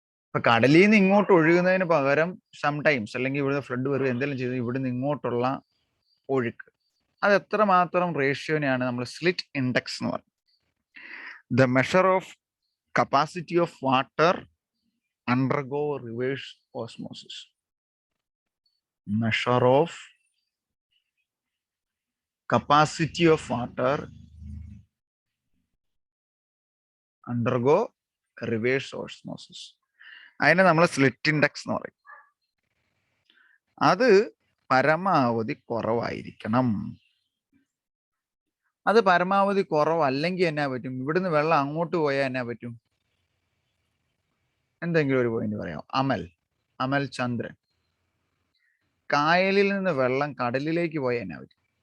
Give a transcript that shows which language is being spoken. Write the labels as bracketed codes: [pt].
[ml] ഇപ്പൊ കടലിൽ നിന്ന് ഇങ്ങോട്ട് ഒഴുകുന്നതിന് പകരം സംടൈംസ് അല്ലെങ്കിൽ ഇവിടുന്ന് ഫ്ലഡ് വരും എന്തെങ്കിലും ചെയ്ത് ഇവിടുന്ന് ഇങ്ങോട്ടുള്ള ഒഴുക്ക് അത് എത്രമാത്രം റേഷ്യോനെയാണ് നമ്മൾ സ്ലിറ്റ് ഇൻഡെക്സ് എന്ന് പറയുന്നത്. [en] The measure of capacity of water undergo reverse osmosis. Measure of capacity of water undergo reverse osmosis. [ml] അതിനെ നമ്മൾ സ്ലിറ്റ് ഇൻഡെക്സ് എന്ന് പറയും. അത് പരമാവധി കുറവായിരിക്കണം. അത് പരമാവധി കുറവല്ലെങ്കിൽ എന്നാ പറ്റും? ഇവിടുന്ന് വെള്ളം അങ്ങോട്ട് പോയാൽ എന്നാ പറ്റും? എന്തെങ്കിലും ഒരു പോയിന്റ് പറയാം. അമൽ ചന്ദ്രൻ, കായലിൽ നിന്ന് വെള്ളം കടലിലേക്ക് പോയാൽ എന്നാ പറ്റും?